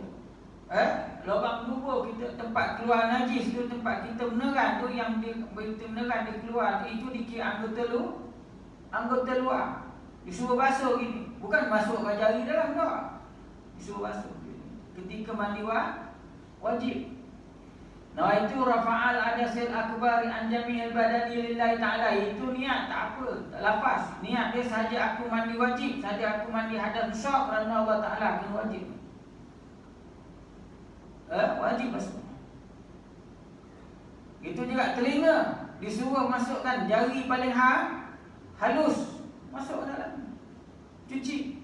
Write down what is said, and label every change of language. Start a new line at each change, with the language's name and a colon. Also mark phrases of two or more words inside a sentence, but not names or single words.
Malay: Lubang dubur kita, tempat keluar najis tu, tempat kita meneran tu, yang kita meneran dia keluar, itu dikira anggota luar. Disuruh basuh gini. Bukan masuk ke jari dalam tak. Disuruh basuh gini. Ketika mandi wajib. Nah itu
Arabic: rafa'al adasil akbari an jami'il badani lillahi ta'ala.
Malay: Itu niat, tak apa, tak lafaz. Niat dia sahaja aku mandi wajib, sahaja aku mandi hadas besar kerana Allah Ta'ala akan wajib. Wajib basuh. Itu juga telinga, disuruh masukkan jari paling halus, masuk dalam, cuci.